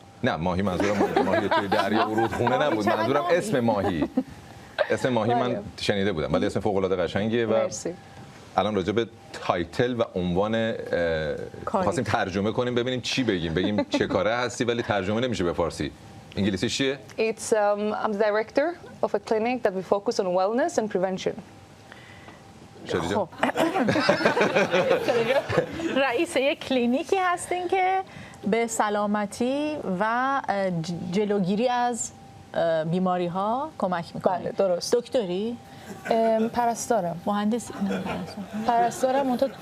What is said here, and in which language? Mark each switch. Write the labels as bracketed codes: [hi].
[fa] نه ماهی منظورم ماهی توی دریا و رودخونه نبود. منظورم اسم ماهی. اسم ماهی من شنیده بودم ولی اسم فوق‌العاده قشنگیه و مرسی. الان راجع به تایتل و عنوان خواستیم ترجمه کنیم ببینیم چی بگیم چه کاره هستی ولی ترجمه نمیشه به فارسی. انگلیسی چیه؟ [en] It's I'm the director of a clinic that we focus on wellness and prevention. [fa] خب. رئیس یک کلینیکی هستین که به سلامتی و جلوگیری از بیماری ها کمک میکنه. بله درست. دکتری؟ پرستارم. مهندسی؟ پرستارم.